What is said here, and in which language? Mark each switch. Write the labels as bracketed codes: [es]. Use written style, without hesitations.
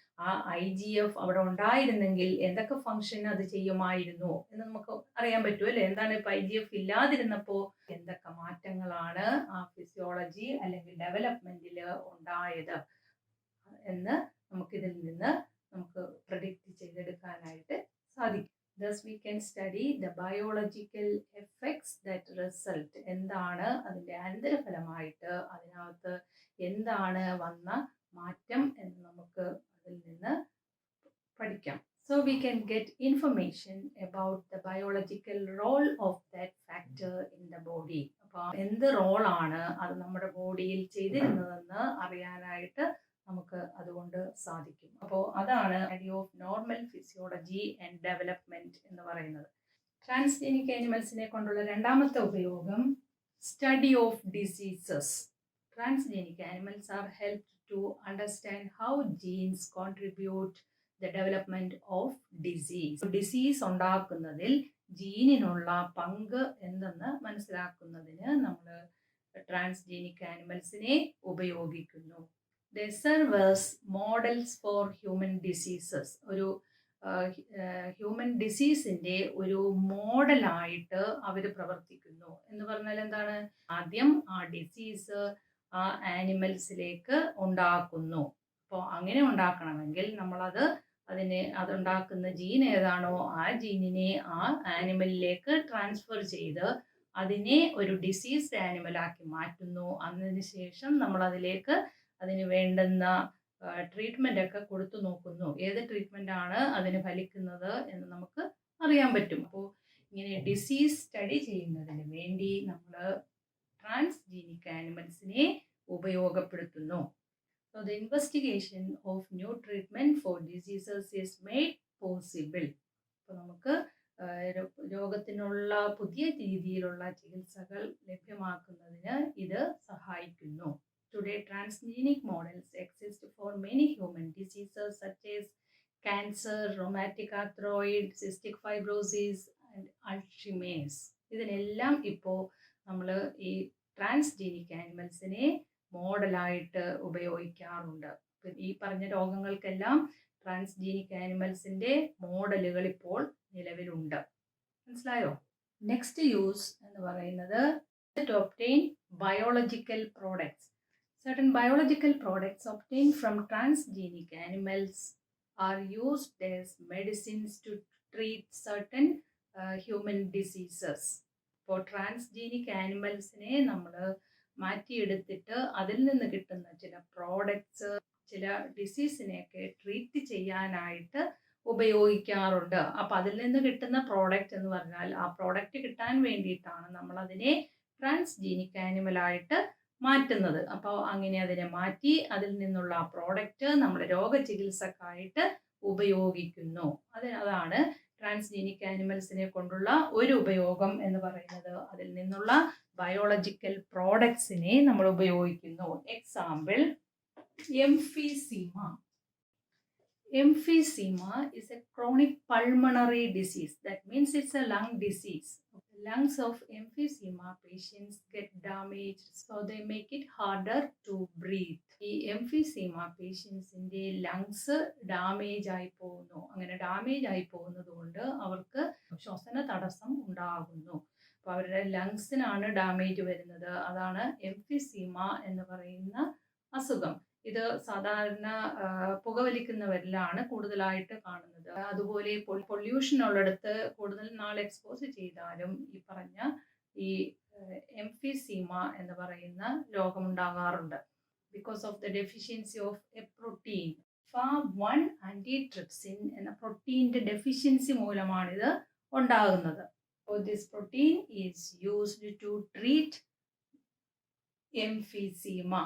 [ml] ആ IGF അവിടെ ഉണ്ടായിരുന്നെങ്കിൽ എന്തൊക്കെ ഫംഗ്ഷൻ അത് ചെയ്യുമായിരുന്നു എന്ന് നമുക്ക് അറിയാൻ പറ്റും അല്ലേ? എന്താണ് ഇപ്പൊ IGF ഇല്ലാതിരുന്നപ്പോൾ എന്തൊക്കെ മാറ്റങ്ങളാണ് ആ ഫിസിയോളജി അല്ലെങ്കിൽ ഡെവലപ്മെന്റിൽ ഉണ്ടായത് എന്ന് നമുക്കിതിൽ നിന്ന് നമുക്ക് പ്രഡിക്റ്റ് ചെയ്തെടുക്കാനായിട്ട് സാധിക്കും. [en] Thus we can study the biological effects that result. [ml] എന്താണ് അതിൻ്റെ അനന്തരഫലമായിട്ട് അതിനകത്ത് എന്താണ് വന്ന മാറ്റം എന്ന് നമുക്ക് അതിൽ നിന്ന് പഠിക്കാം. [en] So we can get information about the biological role of that factor in the body. [ml] അപ്പോൾ എന്ത് റോളാണ് അത് നമ്മുടെ ബോഡിയിൽ ചെയ്തിരുന്നതെന്ന് അറിയാനായിട്ട് നമുക്ക് അതുകൊണ്ട് സാധിക്കും. അപ്പോൾ അതാണ് study of normal physiology and development എന്ന് പറയുന്നത്. ട്രാൻസ്ജീനിക് ആനിമൽസിനെ കൊണ്ടുള്ള രണ്ടാമത്തെ ഉപയോഗം study of diseases. [en] Transgenic animals are helped to understand how genes contribute the development of disease. [ml] Disease ഉണ്ടാക്കുന്നതിൽ ജീനിനുള്ള പങ്ക് എന്തെന്ന് മനസ്സിലാക്കുന്നതിന് നമ്മൾ ട്രാൻസ്ജീനിക് ആനിമൽസിനെ ഉപയോഗിക്കുന്നു. [en] They serve as models for human diseases. [ml] ഒരു ഹ്യൂമൻ ഡിസീസിൻ്റെ ഒരു മോഡലായിട്ട് അവർ പ്രവർത്തിക്കുന്നു എന്ന് പറഞ്ഞാൽ എന്താണ്? ആദ്യം ആ ഡിസീസ് ആ ആനിമൽസിലേക്ക് ഉണ്ടാക്കുന്നു. അപ്പോൾ അങ്ങനെ ഉണ്ടാക്കണമെങ്കിൽ നമ്മളത് അതുണ്ടാക്കുന്ന ജീൻ ഏതാണോ ആ ജീനിനെ ആ ആനിമലിലേക്ക് ട്രാൻസ്ഫർ ചെയ്ത് അതിനെ ഒരു ഡിസീസ്ഡ് ആനിമലാക്കി മാറ്റുന്നു. അതിനുശേഷം നമ്മൾ അതിന് വേണ്ടുന്ന ട്രീറ്റ്മെൻ്റ് ഒക്കെ കൊടുത്തു നോക്കുന്നു. ഏത് ട്രീറ്റ്മെൻറ്റാണ് അതിന് ഫലിക്കുന്നത് എന്ന് നമുക്ക് അറിയാൻ പറ്റും. അപ്പോൾ ഇങ്ങനെ ഡിസീസ് സ്റ്റഡി ചെയ്യുന്നതിന് വേണ്ടി നമ്മൾ ട്രാൻസ്ജീനിക് ആനിമൽസിനെ ഉപയോഗപ്പെടുത്തുന്നു. [en] So the investigation of new treatment for diseases is made possible. [ml] അപ്പോൾ നമുക്ക് രോഗത്തിനുള്ള പുതിയ രീതിയിലുള്ള ചികിത്സകൾ ലഭ്യമാക്കുന്നതിന് ഇത് സഹായിക്കുന്നു. [en] Today, transgenic models exist for many human diseases such as cancer, rheumatoid arthritis, cystic fibrosis and Alzheimer's. [ml] ഇതിനെല്ലാം ഇപ്പോൾ നമ്മൾ ഈ ട്രാൻസ്ജീനിക് ആനിമൽസിനെ മോഡലായിട്ട് ഉപയോഗിക്കാറുണ്ട്. ഈ പറഞ്ഞ രോഗങ്ങൾക്കെല്ലാം ട്രാൻസ്ജീനിക് ആനിമൽസിൻ്റെ മോഡലുകൾ ഇപ്പോൾ നിലവിലുണ്ട്. മനസ്സിലായോ? [en] next use [ml] എന്ന് പറയുന്നത് [en] to obtain biological products. Certain biological products obtained from transgenic animals are used as medicines to treat certain human diseases. For transgenic [ml] ആനിമൽസിനെ നമ്മൾ മാറ്റിയെടുത്തിട്ട് അതിൽ നിന്ന് കിട്ടുന്ന ചില പ്രോഡക്ട്സ് ചില ഡിസീസിനെയൊക്കെ ട്രീറ്റ് ചെയ്യാനായിട്ട് ഉപയോഗിക്കാറുണ്ട്. അപ്പോൾ അതിൽ നിന്ന് കിട്ടുന്ന പ്രോഡക്റ്റ് എന്ന് പറഞ്ഞാൽ ആ പ്രോഡക്റ്റ് കിട്ടാൻ വേണ്ടിയിട്ടാണ് നമ്മളതിനെ ട്രാൻസ്ജീനിക് ആനിമലായിട്ട് മാറ്റുന്നത്. അപ്പോൾ അങ്ങനെ അതിനെ മാറ്റി അതിൽ നിന്നുള്ള ആ പ്രോഡക്റ്റ് നമ്മൾ രോഗചികിത്സക്കായിട്ട് ഉപയോഗിക്കുന്നു. അതാണ് ട്രാൻസ്ജീനിക് ആനിമൽസിനെ കൊണ്ടുള്ള ഒരു ഉപയോഗം എന്ന് പറയുന്നത്. അതിൽ നിന്നുള്ള ബയോളജിക്കൽ പ്രോഡക്ട്സിനെ നമ്മൾ ഉപയോഗിക്കുന്നു. Example emphysema. [en] Emphysema is a chronic pulmonary disease. That means it's a lung disease. The lungs of emphysema patients get damaged, so they make it harder to breathe. [ml] ഈ എംഫിസീമ പേഷ്യൻസിൻ്റെ ലങ്സ് ഡാമേജ് ആയി പോകുന്നു. അങ്ങനെ damage ആയി പോകുന്നത് കൊണ്ട് അവർക്ക് ശ്വസന തടസ്സം ഉണ്ടാകുന്നു. അപ്പോൾ അവരുടെ ലങ്സിനാണ് ഡാമേജ് വരുന്നത്. അതാണ് എംഫിസീമ എന്ന് പറയുന്ന അസുഖം. ഇത് സാധാരണ പുകവലിക്കുന്നവരിലാണ് കൂടുതലായിട്ട് കാണുന്നത്. അതുപോലെ പൊല്യൂഷൻ ഉള്ളിടത്ത് കൂടുതൽ നാൾ എക്സ്പോസ് ചെയ്താലും ഈ പറഞ്ഞ ഈ എംഫിസീമ എന്ന് പറയുന്ന രോഗമുണ്ടാകാറുണ്ട്. [en] Because of the deficiency of a protein. [ml] FAV1 ആന്റിട്രിപ്സിൻ എന്ന പ്രോട്ടീൻ്റെ ഡെഫിഷ്യൻസി മൂലമാണിത് ഉണ്ടാകുന്നത്. [en] So this protein is used to treat emphysema.